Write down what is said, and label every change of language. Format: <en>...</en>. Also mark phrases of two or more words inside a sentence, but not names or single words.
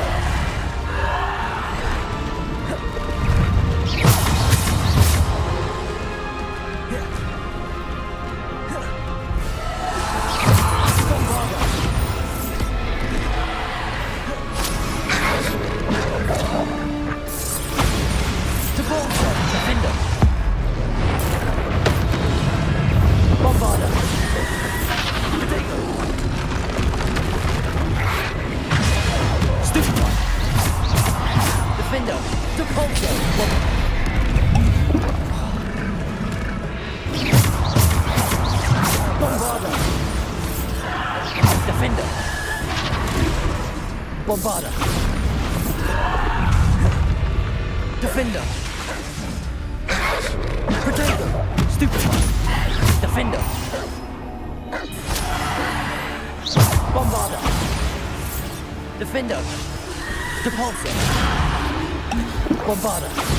<en>Bombarda. Depulsor. Defender. Bombarda. Protego. Stupid one. Defender. Depulsor. Bombarda. Defender. Bombarda. Defender. Protego. Stupid one. Defender. Bombarda. Defender. Depulsor. Bombarda.</en>